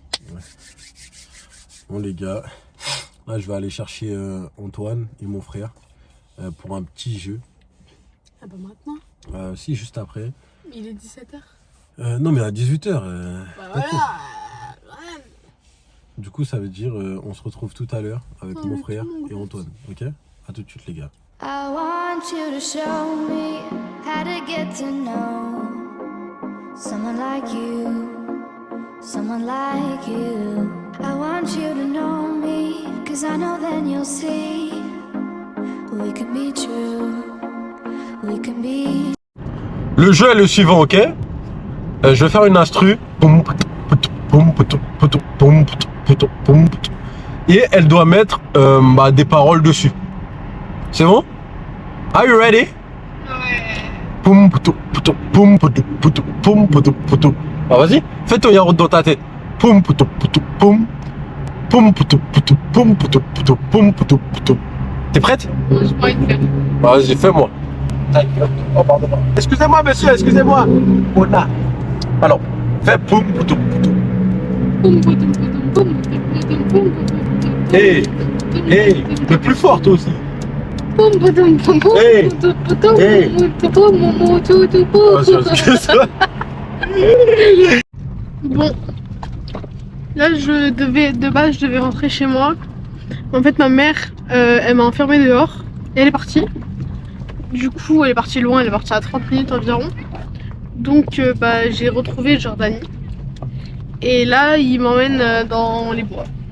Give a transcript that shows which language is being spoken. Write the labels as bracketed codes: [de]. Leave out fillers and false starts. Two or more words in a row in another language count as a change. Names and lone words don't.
[fr] Bon, les gars, là, je vais aller chercher Antoine et mon frère pour un petit jeu. Ah bah maintenant. Si, juste après. Il est 17h. Non, mais à 18h. Bah voilà. Ouais. Du coup, ça veut dire on se retrouve tout à l'heure avec Oh, mon mais frère tout le monde et Antoine. Ok? À tout de suite, les gars. [en] I want you to show me how to get to know someone like you, someone like you. I want you to know me, 'cause I know then you'll see we can be true, we can be. [fr] Le jeu est le suivant, ok? Je vais faire une instru. Et elle doit mettre des paroles dessus. C'est bon? [en] Are you ready? [fr] Ah, vas-y, fais ton yaourt dans ta tête. T'es prête? Non, j'ai pas envie de faire. Vas-y, fais-moi. Oh, pardon. Excusez-moi, monsieur, excusez-moi. Ona. Alors, fais poum, poutou, poutou. Poum, poutoum, poutoum, poum, poutoum, poum, poutoum, Hey, hey, mais plus fort, toi aussi. poum, poutoum, poum, poum, Hey. poutoum, poutoum, Hey. poutoum, poum, poutoum, poum. Bon, là de base je devais rentrer chez moi. En fait ma mère elle m'a enfermée dehors et elle est partie. Du coup elle est partie loin, elle est partie à 30 minutes environ. Donc j'ai retrouvé Jordanie. Et là il m'emmène dans les bois.